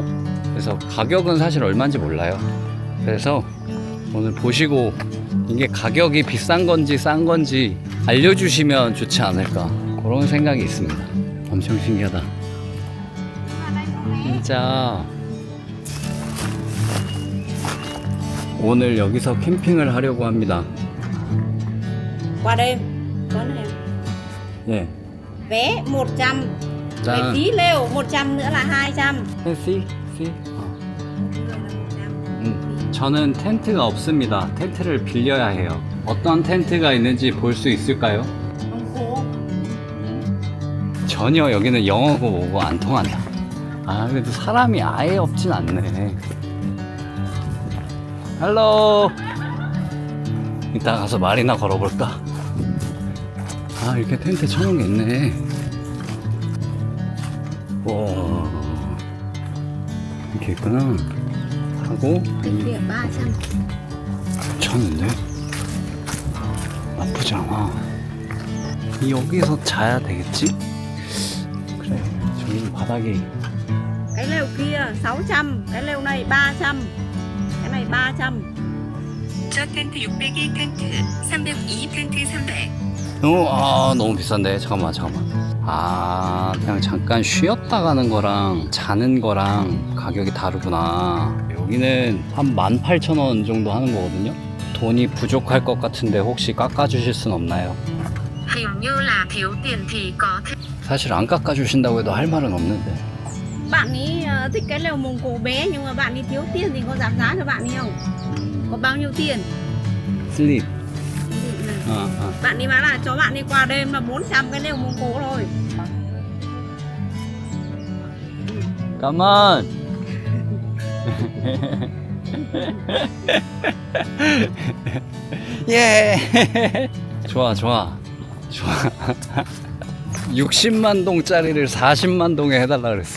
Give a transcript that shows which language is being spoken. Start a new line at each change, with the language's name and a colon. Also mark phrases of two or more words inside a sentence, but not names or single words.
Korean: 그래서 가격은 사실 얼마인지 몰라요. 그래서 오늘 보시고 이게 가격이 비싼 건지 싼 건지 알려주시면 좋지 않을까, 그런 생각이 있습니다. 엄청 신기하다 진짜. 오늘 여기서 캠핑을 하려고 합니다.
Vietnamese: Qua đêm có này
Korean: 예.
Vietnamese: vé 100,
Korean: 짠.
Vietnamese: cái phí lều 100 nữa là 200.
Korean: 씨? 저는 텐트가 없습니다. 텐트를 빌려야 해요. 어떤 텐트가 있는지 볼 수 있을까요?
Vietnamese: Ông phố
Korean: 전혀 여기는 영어고 뭐고 안 통한다. 아 그래도 사람이 아예 없진 않네. 헬로. 이따 가서 말이나 걸어볼까? 아 이렇게 텐트 쳐놓은 게 있네. 와 이렇게 있구나 하고.
Vietnamese: tiền 300.
Korean: 괜찮은데? 나쁘지 않아. 여기서 자야 되겠지? 그래 저기 바닥이.
Vietnamese: Cái lều kia 600, cái lều này 300, cái này 300.
Korean: 저 텐트 600이 텐트 302 텐트 300. 아 너무 비싼데. 잠깐만 아 그냥 잠깐 쉬었다 가는 거랑 자는 거랑 가격이 다르구나. 여기는 한 18,000원 정도 하는 거거든요. 돈이 부족할 것 같은데 혹시 깎아주실 순 없나요?
Vietnamese: Hình như là thiếu tiền thì có thể.
Korean: 사실 안 깎아주신다고 해도 할 말은 없는데.
Vietnamese: Bạn ấy thích cái lều mông cổ bé nhưng mà bạn ấy thiếu tiền thì có giảm giá cho bạn ấy không? Có bao nhiêu tiền? 슬립. Bạn ấy bảo là cho bạn ấy qua đêm là 400 cái lều mông cổ thôi.
Korean: 가만. 예. 좋아. 60만 동짜리를 40만 동에 해달라 그랬어.